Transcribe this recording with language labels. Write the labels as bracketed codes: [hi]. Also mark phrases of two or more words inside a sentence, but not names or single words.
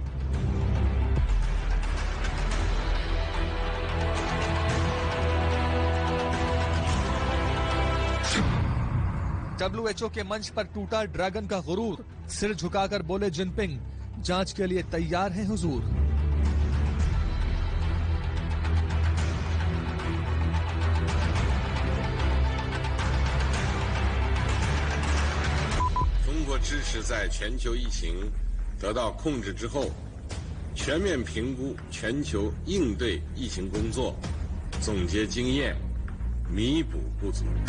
[hi] WHO के मंच पर टूटा ड्रैगन का गुरूर, सिर झुकाकर बोले जिनपिंग, जांच के लिए तैयार हैं हुजूर। [zh] 中国支持在全球疫情得到控制之后，全面评估全球应对疫情工作，总结经验，弥补不足。